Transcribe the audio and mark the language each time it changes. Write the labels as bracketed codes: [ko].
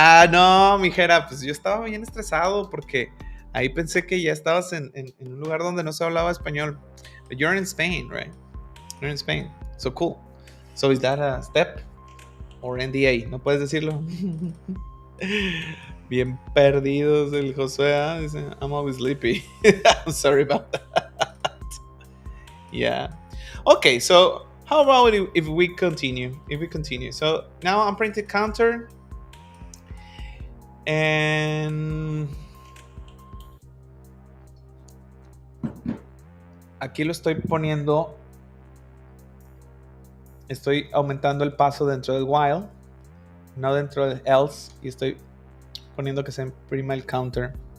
[es] No, mijera, pues yo estaba bien estresado porque ahí pensé que ya estabas en un lugar donde no se hablaba español. [en] But you're in Spain, right? You're in Spain. So cool. So is that a step or NDA? [es] ¿No puedes decirlo? Bien perdidos el Josué. Dice, [en] I'm always sleepy. I'm sorry about that. Yeah. Okay, so how about if we continue? So now I'm printing counter. [es] And aquí lo estoy poniendo. Estoy aumentando el paso dentro del while, no dentro del else. Y estoy poniendo que se imprima el counter.